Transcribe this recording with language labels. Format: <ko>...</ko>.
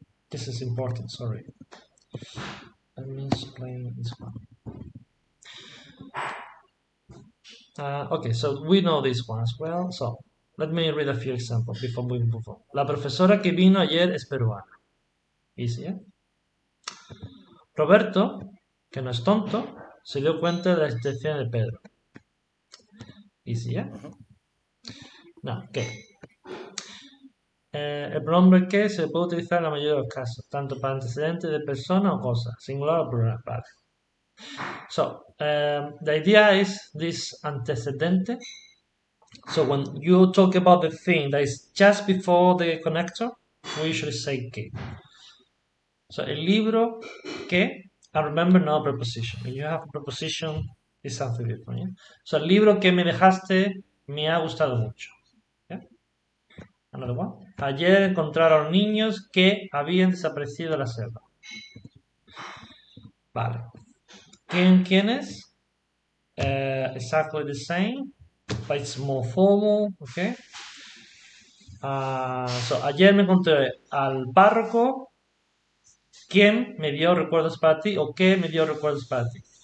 <en>This is important, sorry. Let me explain this one. Okay, so we know this one as well. So let me read a few examples before we move on.</en> <es>La profesora que vino ayer es peruana.</es> <en>Easy,</en> <es>¿eh? Roberto, que no es tonto, se dio cuenta de la existencia de Pedro.</es> <en>Easy,</en> <es>¿eh? No, ¿qué? El pronombre que se puede utilizar en la mayoría de los casos, tanto para antecedentes de persona o cosa, singular o plural.</es> <en>Vale. So, the idea is this antecedente. So when you talk about the thing that is just before the connector, we usually say que. So,</en> <es>el libro que,</es> <en>and remember no preposition. When you have a preposition, it's something different.</en> <es>Yeah? So, el libro que me dejaste me ha gustado mucho. Yeah?</es> <en>Another one.</en> <es>Ayer encontraron niños que habían desaparecido de la selva. Vale. ¿Quiénes?</es> <en>Exactly the same, but it's more formal, okay?</en> <es>So, ayer me encontré al párroco. ¿Quién me dio recuerdos para ti? ¿O qué me dio recuerdos para ti?</es>